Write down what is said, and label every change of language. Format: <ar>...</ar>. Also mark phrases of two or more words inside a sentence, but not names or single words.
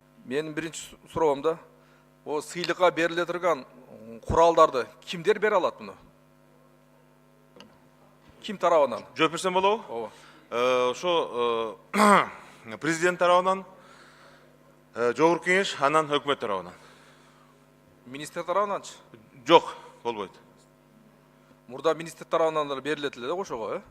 <kk>Менің бірінші сұрауымда, о сыйлыққа беріле тұрған құралдарды кімдер бере алады бұны?</kk> <ky>Ким тарабынан? Жооп берсем болобу? Ооба. Ошо президент тарабынан, Жогорку Кеңеш, анан өкмөт тарабынан. Министр тарабынанчы? Жок, болбойт. Мурда министр тарабынан да берилет эле да ошого, э?</ky>